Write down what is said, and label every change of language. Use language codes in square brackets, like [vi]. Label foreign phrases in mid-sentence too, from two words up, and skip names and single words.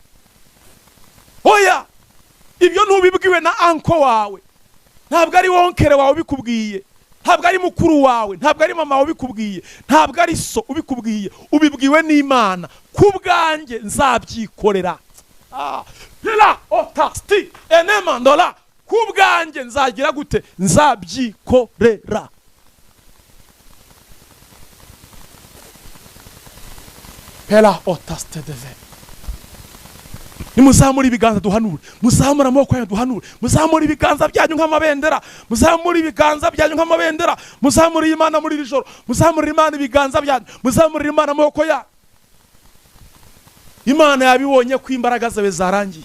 [rw] Oya, ibyo ntubibwiwe na anko wawe, ntabwo ari wonkere wawe ubikubwiye, ntabwo ari mukuru wawe, ntabwo ari mama wawe ubikubwiye, ntabwo ari so ubikubwiye. Ubibwiwe n'Imana. Kubwanjye nzabyikorera. Hela otasti enemandola. Kubwanjye nzagira gute? Nzabyikorera. Hela otaste deve. Nimuzamura ibiganza duhanure, muzamura amaboko yanyu duhanure, muzamura ibiganza byanyu nk'amabendera, muzamura ibiganza byanyu nk'amabendera, muzamura Imana muri iri joro, muzamura Imana ibiganza byanyu, muzamura Imana amaboko yanyu. Imana yabibonye ko imbaraga zawe zarangiye.